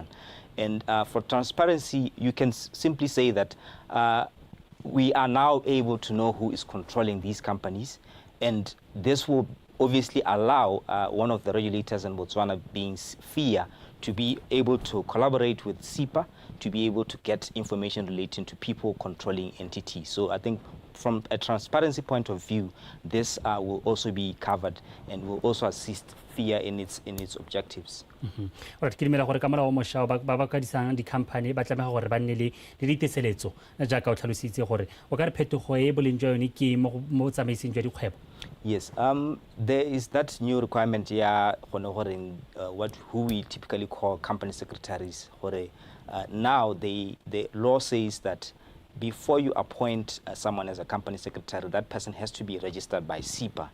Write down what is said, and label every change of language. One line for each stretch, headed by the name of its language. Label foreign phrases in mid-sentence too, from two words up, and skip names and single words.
English: And for transparency, you can simply say that we are now able to know who is controlling these companies, and this will obviously allow one of the regulators in Botswana, being FIA, to be able to collaborate with SIPA to be able to get information relating to people controlling entities. So I think from a transparency point of view, this will also be covered and will also assist FIA in its objectives. Right,
Tswana: ke dumela gore ka molao o mošwa ba ba kadisang di-company ba tlameha gore ba nne le diteseletso jaaka o tlhalositse gore o ka re phetogo e boleng jwa yone ke mo tsamaiseng jwa dikgwebo.
English: Yes, there is that new requirement here, who we typically call company secretaries. Now the law says that before you appoint someone as a company secretary, that person has to be registered by SIPA.